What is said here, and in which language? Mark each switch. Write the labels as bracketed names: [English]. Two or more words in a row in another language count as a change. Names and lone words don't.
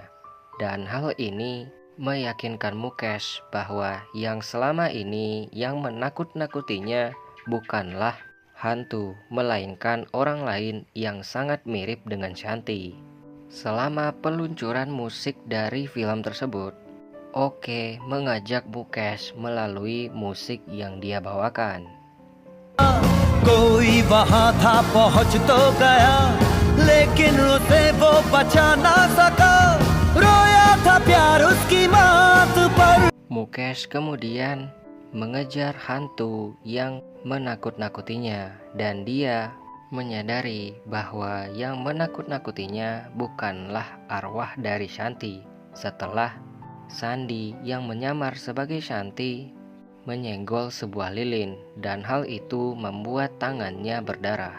[Indonesian] Dan hal ini meyakinkan Mukesh bahwa yang selama ini yang menakut-nakutinya bukanlah hantu, melainkan orang lain yang sangat mirip dengan Shanti. Selama peluncuran musik dari film tersebut, Oke mengajak Mukesh melalui musik yang dia bawakan. [Hindi] कोई वहां था पहुंच तो गया लेकिन उसे वो बचा ना सका रोया था प्यार उसकी मात पर [Indonesian] Mukesh kemudian mengejar hantu yang menakut-nakutinya dan dia menyadari bahwa yang menakut-nakutinya bukanlah arwah dari Shanti. Setelah Sandi yang menyamar sebagai Shanti menyenggol sebuah lilin dan hal itu membuat tangannya berdarah.